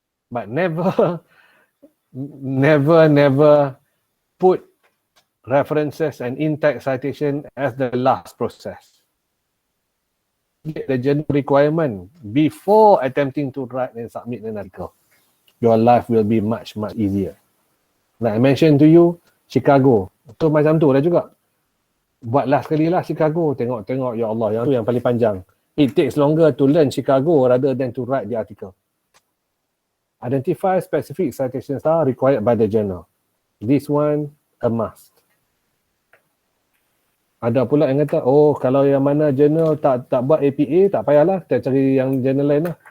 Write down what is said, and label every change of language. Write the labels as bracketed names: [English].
[English] But never put references and in-text citation as the last process. Get the general requirement before attempting to write and submit an article. Your life will be much easier. Like I mentioned to you, Chicago. [Malay] So macam tu lah juga. Buatlah sekali lah Chicago. Tengok, ya Allah, yang tu yang paling panjang. [English] It takes longer to learn Chicago rather than to write the article. Identify specific citations are required by the journal. This one, a must. [Malay] Ada pula yang kata, oh kalau yang mana journal tak buat APA, tak payahlah, kita cari yang journal lain lah.